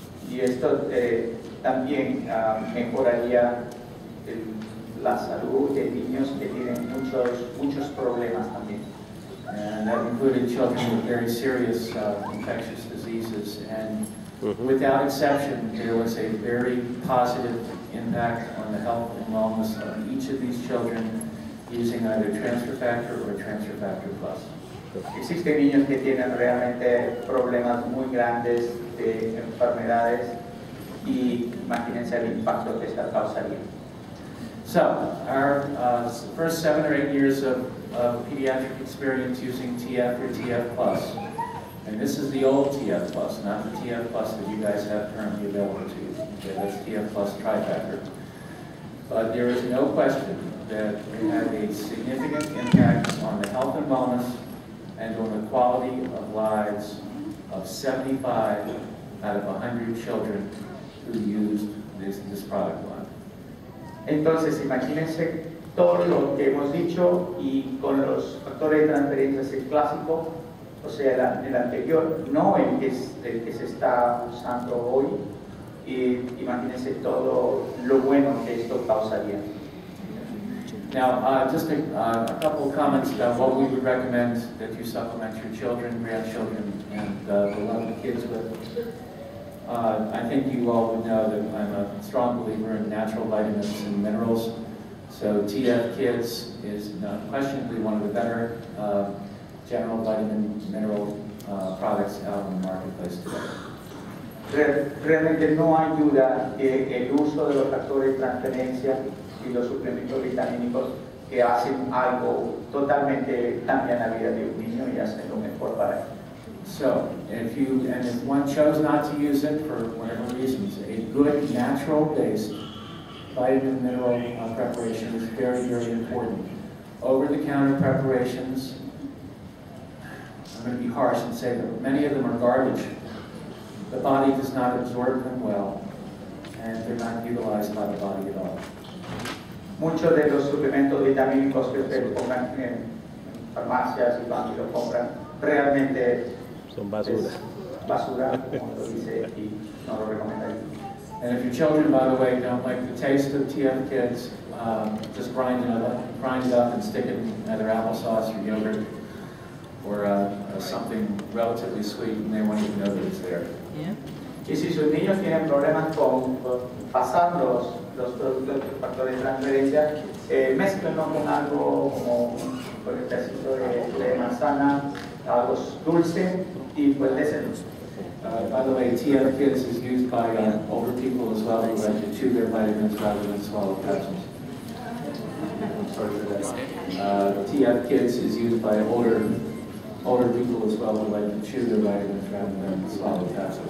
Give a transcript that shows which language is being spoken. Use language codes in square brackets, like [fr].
[es] Y esto también mejoraría la salud de niños que tienen muchos problemas también. [en] And that included children with very serious infectious diseases. And without exception, there was a very positive impact on the health and wellness of each of these children using either transfer factor or transfer factor plus. [es] Existen niños que tienen realmente problemas muy grandes de enfermedades y imagínense el impacto que esta causaría. [en] So, our first 7 or 8 years of pediatric experience using TF or TF plus. And this is the old TF plus, not the TF plus that you guys have currently available to you. Okay, that's TF plus trifactor. But there is no question that it had a significant impact on the health and wellness and on the quality of lives of 75 out of 100 children who used this product line. [es] Entonces, imagínense todo lo que hemos dicho y con los factores de transferencia el clásico, o sea, el anterior, no el que se está usando hoy, y imagínense todo lo bueno que esto causaría. [en] Now, just a couple of comments about what we would recommend that you supplement your children, grandchildren, and beloved kids with. I think you all would know that I'm a strong believer in natural vitamins and minerals. So TF Kids is unquestionably one of the better general vitamin mineral products out in the marketplace today. [es] Realmente no hay duda que el uso de los factores de transferencia y los suplementos vitamínicos que hacen algo totalmente, cambian la vida de un niño y hacen lo mejor para él. [en] So, if one chose not to use it for whatever reasons, a good natural-based vitamin mineral preparation is very important. Over-the-counter preparations, I'm going to be harsh and say that many of them are garbage. The body does not absorb them well, and they're not utilized by the body at all. [es] Muchos de los suplementos vitamínicos que ustedes compran en farmacias y van y lo compran, realmente son basura. Basura, como lo dice aquí, no lo recomendaría. [en] And if your children, by the way, don't like the taste of TF Kids, just grind it up and stick it in either applesauce or yogurt or something relatively sweet, and they won't even know that it's there. Yeah. [es] Y si sus niños tienen problemas con pasar los productos de factores de transferencia, mézclenlo con algo como con el pedacito de manzana, algo dulce, y pues déselo. [en] By the way, TF Kids is used by older people as well who like to chew their vitamins rather than swallow capsules. Sorry for that. TF Kids is used by older people as well who like to chew their vitamins rather than swallow capsules.